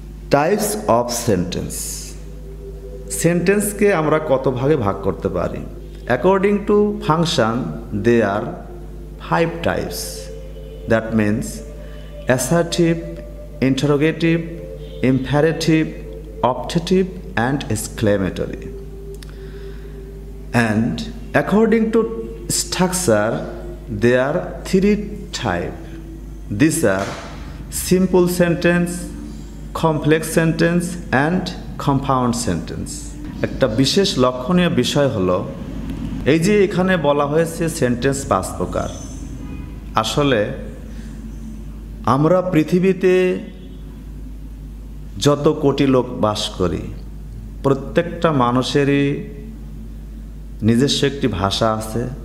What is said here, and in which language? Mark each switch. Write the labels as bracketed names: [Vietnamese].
[Bangla] Types of sentence. সেন্টেন্সকে আমরা কত ভাগে ভাগ করতে পারি? [English] According to function they are 5 types. That means assertive, interrogative, imperative, optative and exclamatory. And according to structure there are 3 types. These are simple sentence, complex sentence and compound sentence. [Bangla] একটা বিশেষ লক্ষণীয় বিষয় হলো এই যে এখানে বলা হয়েছে সেন্টেন্স 5 প্রকার। আসলে আমরা পৃথিবীতে যত কোটি লোক বাস করি, প্রত্যেকটা মানুষেরই নিজস্ব একটি ভাষা আছে।